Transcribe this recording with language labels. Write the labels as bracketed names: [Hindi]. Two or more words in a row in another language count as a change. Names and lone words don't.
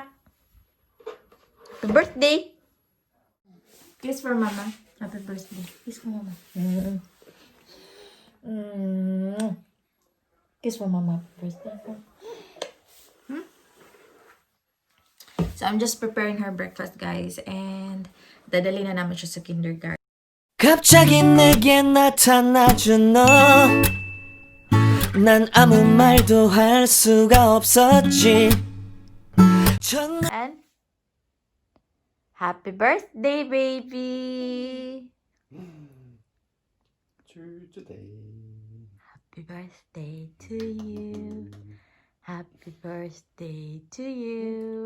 [English] Happy birthday. Kiss for Mama. Happy birthday. Kiss for Mama. Kiss for Mama. Happy birthday. So, I'm just preparing her breakfast, guys. And, [Filipino] dadali na namin siya sa kindergarten. [Korean] 갑자기 내게 나타나준 너. 난 아무 말도 할 수가 없었지. [English] And, happy birthday, baby! Happy birthday to you. Happy birthday to you.